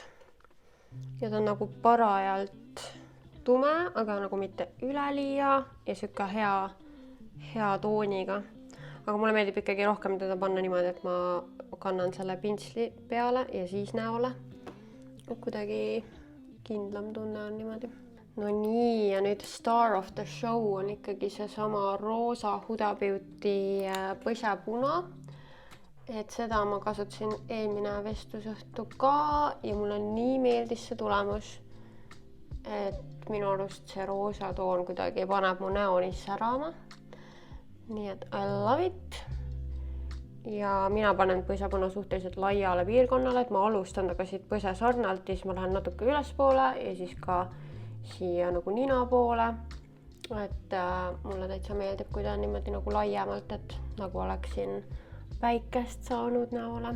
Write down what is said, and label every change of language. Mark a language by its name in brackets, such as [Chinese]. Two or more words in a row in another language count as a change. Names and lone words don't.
[Estonian] Ja ta on nagu parajalt tume, aga nagu mitte üleliia ja siuke hea tooniga. Aga mulle meeldib ikkagi rohkem teda panna niimoodi, et ma kannan selle pintsli peale ja siis näole. Kuidagi kindlam tunne on niimoodi. No nii, ja nüüd [English] star of the show [Estonian] on ikkagi see sama roosa Huda Beauty põsapuna. Et seda ma kasutasin eelmine vestlusõhtu ka ja mulle nii meeldis see tulemus. Et minu arust see roosa toon kuidagi paneb mu näo nii särama. Nii et [English] I love it. [Estonian] Ja mina panen põsapuna suhteliselt laiale piirkonnale, et ma alustan taga siit põsesarnalt, siis ma lähen natuke ülespoole ja siis ka siia nagu nina poole. Et mulle täitsa meeldib, kui ta on niimoodi nagu laiemalt, et nagu oleksin päikest saanud näole.